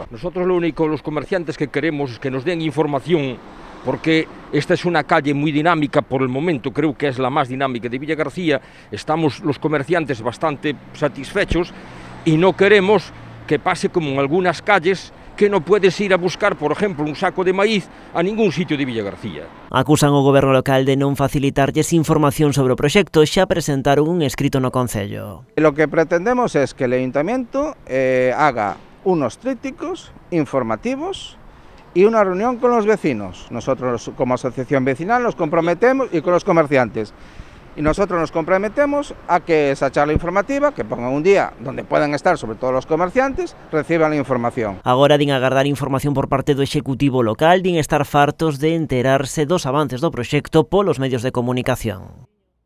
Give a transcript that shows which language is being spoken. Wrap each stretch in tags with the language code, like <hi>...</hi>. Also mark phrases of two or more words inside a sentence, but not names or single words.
<es>Nosotros lo único, los comerciantes que queremos es que nos den información, porque esta es una calle muy dinámica por el momento, creo que es la más dinámica de Villagarcía, estamos los comerciantes bastante satisfechos y no queremos que pase como en algunas calles que no puedes ir a buscar, por ejemplo, un saco de maíz a ningún sitio de Villagarcía.</es> <gl>Acusan o goberno local de non facilitarlles información sobre o proxecto, xa presentaron un escrito no Concello.</gl> <es>Lo que pretendemos es que el Ayuntamiento haga unos trípticos informativos y una reunión con los vecinos. Nosotros como asociación vecinal nos comprometemos y con los comerciantes. Y nosotros nos comprometemos a que esa charla informativa, que pongan un día donde puedan estar sobre todo los comerciantes, reciban la información.</es> <gl>Agora din agardar información por parte do Executivo local, din estar fartos de enterarse dos avances do proxecto polos medios de comunicación.</gl>